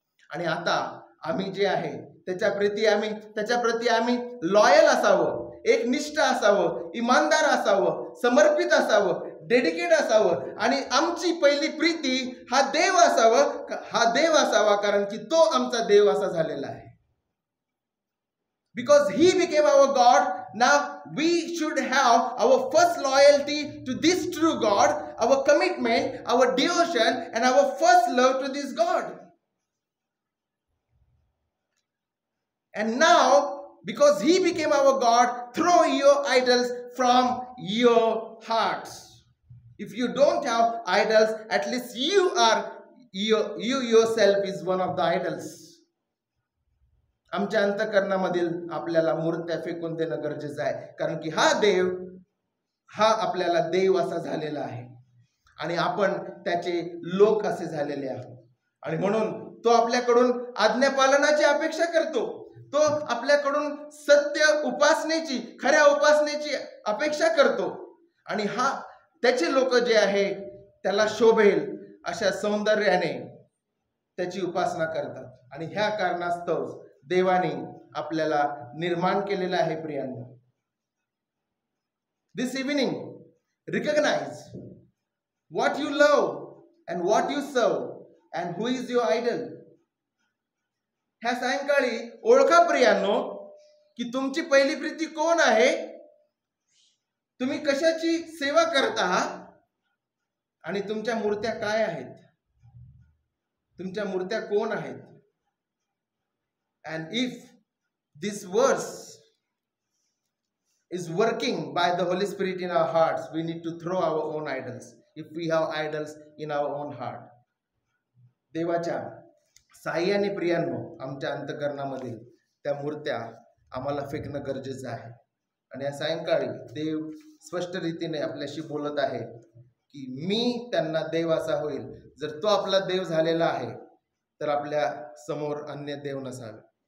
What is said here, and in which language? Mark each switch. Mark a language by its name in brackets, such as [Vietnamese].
[Marathi] आणि आता आम्ही जे आहे त्याच्याप्रती आम्ही लॉयल असावं, एकनिष्ठ असावं, इमानदार असावं, समर्पित असावं, डेडिकेट असावं. आणि आमची पहिली प्रीती हा देव असावा, कारण की तो आमचा देव असा झालेला आहे. [English] Because he became our God, now we should have our first loyalty to this true God, our commitment, our devotion, and our first love to this God. And now, because he became our God, throw your idols from your hearts. If you don't have idols, at least you yourself is one of the idols. [Marathi] आमच्या अंतःकरणामधील आपल्याला मूर्त्या फेकून देणं गरजेचं आहे, कारण की हा देव हा आपल्याला देव असा झालेला आहे आणि आपण त्याचे लोक असे झालेले आहोत. आणि म्हणून तो आपल्याकडून आज्ञापालनाची अपेक्षा करतो. तो आपल्याकडून सत्य उपासनेची, खऱ्या उपासनेची अपेक्षा करतो. आणि हा त्याचे लोक जे आहे त्याला शोभेल अशा सौंदर्याने त्याची उपासना करतात. आणि ह्या कारणास्तव देवाने आपल्याला निर्माण केलेलं आहे. [English] प्रियांनो, this evening recognize what you love and what you serve and who is your idol. [Marathi] ह्या सायंकाळी ओळखा प्रियांनो की तुमची पहिली प्रीती कोण आहे, तुम्ही कशाची सेवा करत आहात आणि तुमच्या मूर्त्या काय आहेत, तुमच्या मूर्त्या कोण आहेत. [English] And if this verse is working by the Holy Spirit in our hearts, we need to throw our own idols if we have idols in our own heart. [Marathi] देवाच्या साह्याने प्रियांनो आमच्या अंतःकरणामधील त्या मूर्त्या आम्हाला फेकणं गरजेचं आहे. आणि या सायंकाळी देव स्पष्ट रीतीने आपल्याशी बोलत आहे की मी त्यांना देव असा होईल. जर तो आपला देव झालेला आहे तर आपल्या समोर अन्य देव नसावे.